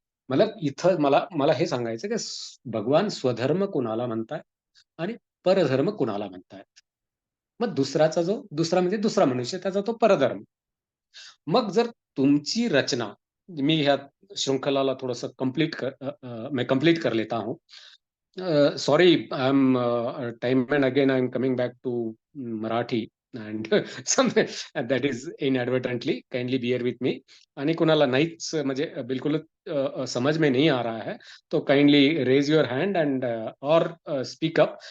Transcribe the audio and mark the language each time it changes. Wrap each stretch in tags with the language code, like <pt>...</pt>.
<mr>मतलब इथं मला मला हे सांगायचं की भगवान स्वधर्म कुणाला म्हणताय आणि परधर्म कुणाला म्हणताय. मग दुसरा म्हणजे दुसरा मनुष्य त्याचा तो परधर्म. मग जर तुमची रचना मी ह्या श्रृंखलाला थोडंसं</mr> <hi>मैं कंप्लीट कर लेता हूं.</hi> <en>Sorry, time and again I'm coming back to Marathi and some that is inadvertently, kindly bear with me.</en> <mr>आणि कुणाला नाहीच म्हणजे बिलकुलच</mr> <hi>समझ में नहीं आ रहा है तो</hi> <en>kindly raise your hand and</en> <hi>और</hi> <en>Speak up.</en>